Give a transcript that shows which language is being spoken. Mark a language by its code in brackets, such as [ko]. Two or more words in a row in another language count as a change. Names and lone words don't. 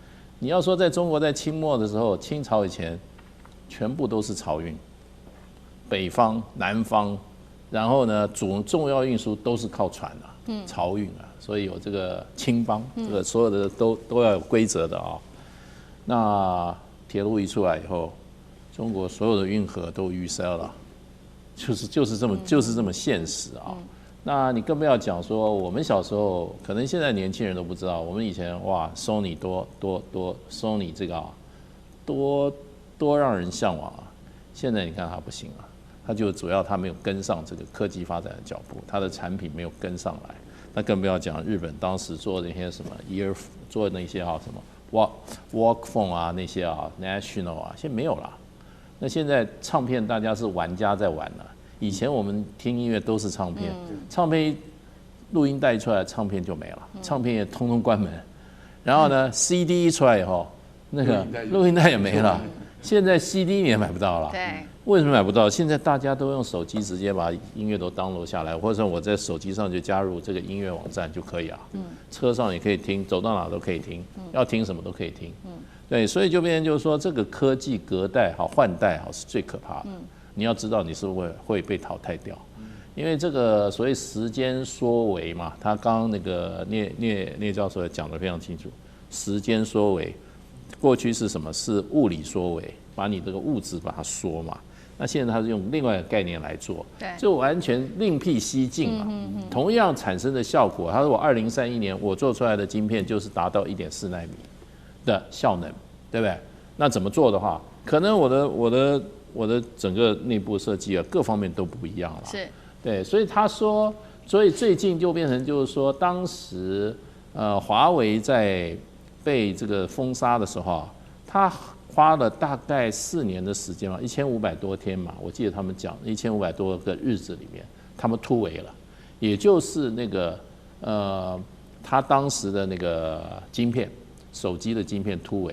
[zh] 你要說在中國在清末的時候，清朝以前全部都是漕運，北方、南方，然後呢，重要運輸都是靠船啊，漕運啊，所以有這個青幫，這個所有的都要有規則的啊。那鐵路一出來以後，中國所有的運河都淤塞了，就是這麼現實啊。那你更不要講說，我們小時候可能現在年輕人都不知道，我們以前哇 ，Sony ，Sony 這個啊，多讓人向往啊。現在你看它不行啊，它就主要它沒有跟上這個科技發展的腳步，它的產品沒有跟上來。那更不要講日本當時做那些什麼做那些什麼 Walkphone 啊那些啊 National 啊，現在沒有了。那現在唱片大家是玩家在玩了。以前我們聽音樂都是唱片，唱片錄音帶一出來，唱片就沒了，唱片也通通關門。然後呢，CD 一出來以後，那個錄音帶也沒了。現在 CD 你也買不到了。對， 為什麼買不到？現在大家都用手機直接把音樂都 download 下來，或者我在手機上就加入这個音樂網站就可以啊。車上也可以聽，走到哪都可以聽，要聽什麼都可以聽。對，所以就變成就是說，這個科技隔代好換代好是最可怕的。你要知道你是會被淘汰掉，因為這個所謂時間縮微嘛，他剛剛那個聶教授也講得非常清楚，時間縮微，過去是什麼？是物理縮微，把你這個物質把它縮嘛。那現在他是用另外一個概念來做，就完全另闢蹊徑嘛。同樣產生的效果，他說我2031年我做出來的晶片就是達到1.4奈米的效能，對不对？那怎麼做的話，可能我的整個內部設計啊，各方面都不一樣了。是，對，所以他說，所以最近就變成就是說，當時華為在被這個封殺的時候啊，他花了大概4年的時間嘛，1500多天嘛，我記得他們講1500多個日子裡面，他們突圍了，也就是那個他當時的那個晶片，手機的晶片突圍。